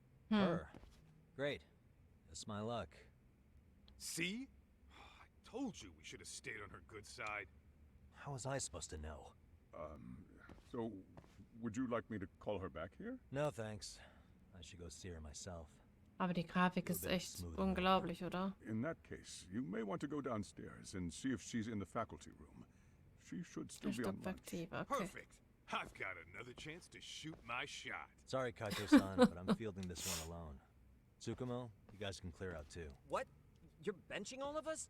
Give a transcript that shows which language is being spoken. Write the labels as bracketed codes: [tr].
[en] Her? Great. That's my luck. See? I told you we should have stayed on her good side. How was I supposed to know? So, would you like me to call her back here? No, thanks. I should go see her myself. [de] Aber die Grafik ist echt unglaublich, oder? [en] In that case, you may want to go downstairs and see if she's in the faculty room. She should still be on [de] Stockwerk [en] lunch. [de] tiefer, okay. [en] Perfect. I've got another chance to shoot my shot. Sorry, Kaito-san, but I'm fielding this one alone. Tsukumo, you guys can clear out too. What? You're benching all of us?